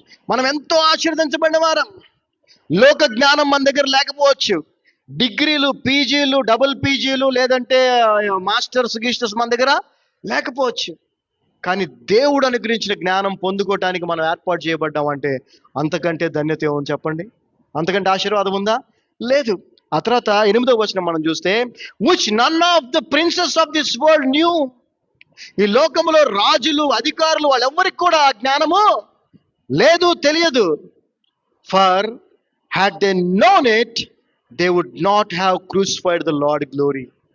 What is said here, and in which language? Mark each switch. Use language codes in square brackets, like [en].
[te] మనం ఎంతో ఆశీర్వదించబడిన వారం. లోక జ్ఞానం మన దగ్గర లేకపోవచ్చు, డిగ్రీలు, పీజీలు, డబుల్ పీజీలు, లేదంటే మాస్టర్స్ గీస్టర్స్ మన దగ్గర లేకపోవచ్చు. కానీ దేవుడు అనుగ్రహించిన జ్ఞానం పొందుకోవటానికి మనం ఏర్పాటు చేయబడ్డాం అంటే అంతకంటే ధన్యత ఏమని చెప్పండి? అంతకంటే ఆశీర్వాదం ఉందా? లేదు. ఆ తర్వాత 8వ వచనం మనం చూస్తే, [en] which none of the princes of this world knew. [te] ఈ లోకంలో రాజులు, అధికారులు వాళ్ళెవ్వరికి కూడా ఆ జ్ఞానము లేదు, తెలియదు. [en] For had they known it, they would not have crucified the Lord glory.